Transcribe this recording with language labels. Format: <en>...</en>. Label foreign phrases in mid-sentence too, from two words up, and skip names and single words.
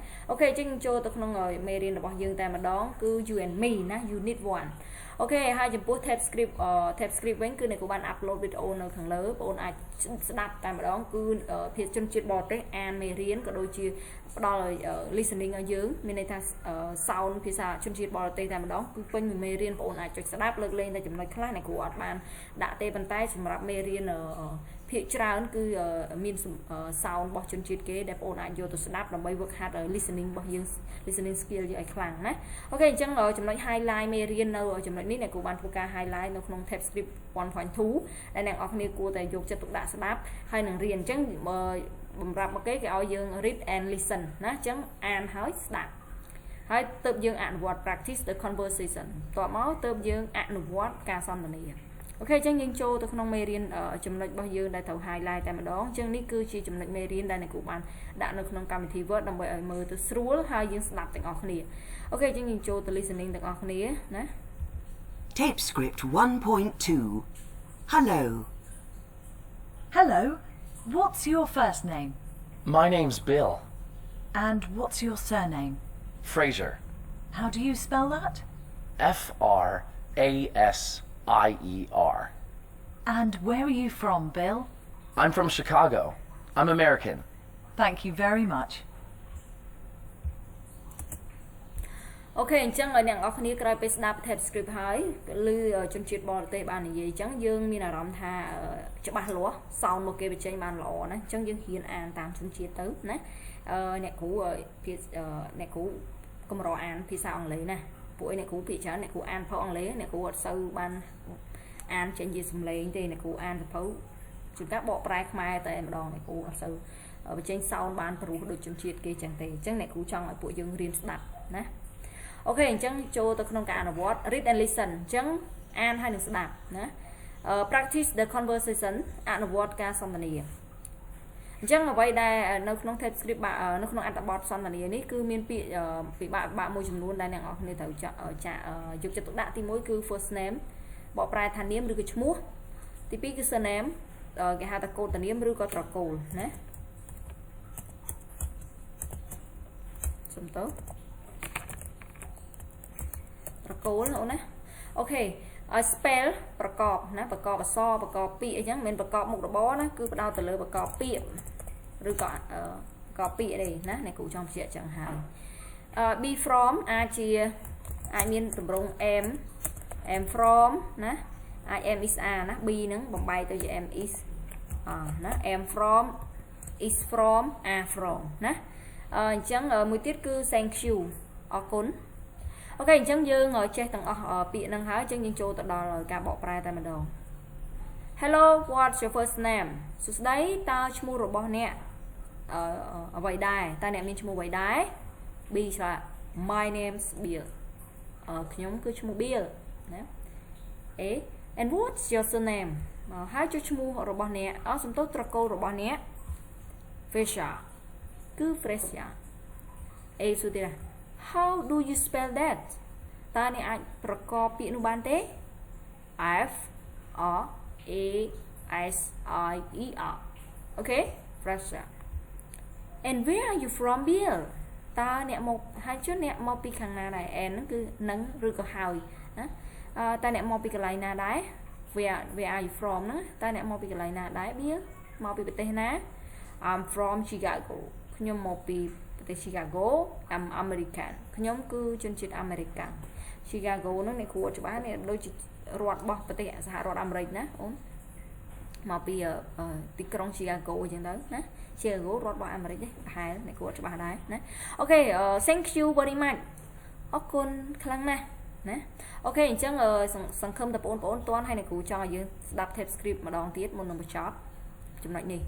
<km>អូខេអញ្ចឹងចូលទៅក្នុងមេរៀនរបស់យើងតែម្ដងគឺ You and Me ណា Unit 1 អូខេហើយចំពោះ</km> <en>tab script</en> <km>វិញគឺអ្នកគ្រូបាន upload វីដេអូនៅខាងលើបងប្អូនអាចស្ដាប់តែម្ដងគឺភាសាជនជាតិបរទេសអានមេរៀនក៏ដូចជាផ្ដល់ listening ឲ្យយើងមាន ន័យថា sound ភាសាជនជាតិបរទេសតែម្ដងគឺពេញមួយមេរៀនបងប្អូនអាចចុចស្ដាប់លើកលែងតែចំណុចខ្លះអ្នកគ្រូអត់បានដាក់ទេប៉ុន្តែសម្រាប់មេរៀនភាគច្រើនគឺមាន sound របស់ជនជាតិគេដែលបងប្អូន អាចយកទៅស្ដាប់ដើម្បី</km> <en>work hard listening</en> <km>របស់យើង</km> <en>listening skill</en> <km>យើងឲ្យខ្លាំងណាអូខេអញ្ចឹងចំណុច highlight មេរៀននៅចំណុចនេះអ្នកគ្រូបានធ្វើការ highlight នៅក្នុង tab script 1.2 ដែលអ្នកនរគ្នាគួរតែយកចិត្តទុកដាក់ស្ដាប់ហើយនឹងរៀនអញ្ចឹងបំរាប់មកគេឲ្យយើង</km> <en>read and listen</en> <km>ណាអញ្ចឹងអានហើយស្ដាប់ហើយទើបយើងអនុវត្ត</km> <en>practice the conversation</en> <km>តបមកទើបយើងអនុវត្តការសន្ទនាអូខេអញ្ចឹងយើងចូលទៅក្នុងមេរៀនចំណុចរបស់យើងដែលត្រូវ highlight តែម្ដងអញ្ចឹងនេះគឺជាចំណុចមេរៀនដែលអ្នកគ្រូបានដាក់នៅក្នុងកម្មវិធី Word ដើម្បីឲ្យមើលទៅស្រួលហើយយើងស្ដាប់ទាំងអស់គ្នាអូខេអញ្ចឹងយើងចូលទៅ listening ទាំងអស់គ្នាណា</km> <en>Tape script 1.2 Hello. Hello. What's your first name? My name's Bill. And what's your surname? Fraser. How do you spell that? Frasier. And where are you from, Bill? I'm from Chicago. I'm American. Thank you very much.</en> <km>អូខេអញ្ចឹងឲ្យអ្នកនរគ្នាក្រោយពេលស្ដាប់</km> <en>tab script</en> <km>ហើយឬជនជាតិបរទេសបាននិយាយអញ្ចឹងយើងមានអារម្មណ៍ថាច្បាស់លាស់ sound មកគេបញ្ចេញបានល្អណាអញ្ចឹងយើងហ៊ានអានតាមជនជាតិទៅណាអ្នកគ្រូ កម្រអានភាសាអង់គ្លេសណាពួកឯអ្នកគ្រូភាគច្រើនអ្នកគ្រូអានផុសអង់គ្លេសអ្នកគ្រូអត់សូវបានអានចេញជាសំឡេងទេអ្នកគ្រូអានសភៅជួនកាលបកប្រែខ្មែរតែ ម្ដងអ្នកគ្រូអត់សូវបញ្ចេញ sound បានព្រោះដូចជនជាតិគេចឹងទេអញ្ចឹងអ្នកគ្រូចង់ឲ្យពួកយើងរៀនស្ដាប់ណាអូ ខេអញ្ចឹងចូលទៅក្នុងការអនុវត្ត</km> <en>read and listen</en> <km>អញ្ចឹងអានហើយនឹងស្ដាប់ណា</km> <en>practice the conversation</en> <km>អនុវត្តការសន្ទនាអញ្ចឹងអ្វីដែលនៅក្នុង</km> <en>tab script</en> <km>នៅក្នុងអត្ថបទសន្ទនានេះគឺមានពាក្យពិបាកមួយចំនួនដែលអ្នកនរគ្នាត្រូវយកចិត្តទុកដាក់ទី1គឺ</km> <en>first name</en> <km>បកប្រែថានាមឬក៏ឈ្មោះទី2គឺ surname គេហៅថាកូដនាមឬក៏ត្រកូលណា សុំតើប្រកូលអូនណាអូខេឲ្យ spell ប្រកបណាប្រកបអក្សរប្រកបពាក្យអញ្ចឹងមិនប្រកបមុខរបរណាគឺផ្ដោតទៅលើប្រកបពាក្យឬក៏ប្រកបពាក្យទេ ណាអ្នកគ្រូចង់បញ្ជាក់ចឹងហើយ</km> <en>be from</en> <km>អាចមានទម្រង់</km> <en>am from</en> <km>ណា</km> <en>I am is are</en> <km>ណា be ហ្នឹងបំបែកទៅជា</km> <en>am is</en> <km>ណា</km> <en>am from is from are from</en> <km>ណាអញ្ចឹងមួយទៀតគឺ</km> <en>thank you</en> <km>អរគុណអូខេអញ្ចឹងយើងចេះទាំងអស់ ពាក្យហ្នឹងហើយអញ្ចឹងយើងចូលទៅដល់ការបកប្រែតែម្ដង</km> <en>Hello what's your first name</en> <km>សួស្តីតើ ឈ្មោះរបស់អ្នកអ្វីដែរតើអ្នកមានឈ្មោះអ្វីដែរ B ឆ្លើយ</km> <en>My name's Bill</en> <km>ខ្ញុំគឺឈ្មោះ Bill ណា A</km> <en>and what's your surname</en> <km>ហើយចុះឈ្មោះរបស់អ្នកសំទោសត្រកូលរបស់អ្នក Fraser គឺ Fraser A សួរទៀត</km> <en>How do you spell that</en> <km>តើអ្នកអាចប្រកបពាក្យនោះបានទេ</km> <en>F R A S I E R</en> <km>អូខេ Fraser</km> <en>And where are you from Bill</en> <km>តើអ្នកមកហើយជឿអ្នកមកពីខាងណាដែរ N ហ្នឹងគឺនឹងឬក៏ហើយណាតើអ្នក មកពីកន្លែងណាដែរ</km> <en>Where are you from</en> <km>ហ្នឹងតើអ្នកមកពីកន្លែងណាដែរ Bill មកពីប្រទេសណា</km> <en>I'm from Chicago</en> <km>ខ្ញុំមកពីប្រទេស</km> <en>Chicago I'm American</en> <km>ខ្ញុំគឺជនជាតិអាមេរិក Chicago ហ្នឹងអ្នកគ្រូអត់ច្បាស់នេះដូចជារដ្ឋរបស់ប្រទេសសហរដ្ឋអាមេរិកណាអូនមកពីទីក្រុង Chicago អញ្ចឹងទៅណា Chicago រដ្ឋរបស់អាមេរិកទេប្រហែលអ្នកគ្រូអត់ច្បាស់ដែរណាអូខេ</km> <en>thank you very much</en> <km>អរគុណខ្លាំងណាស់ណាអូខេអញ្ចឹងសង្ឃឹមតែបងប្អូនតន់ហើយអ្នកគ្រូចង់ឲ្យយើងស្ដាប់</km> <en>tape script</en> <km>ម្ដងទៀតមុននឹងបញ្ចប់ចំណុចនេះ</km>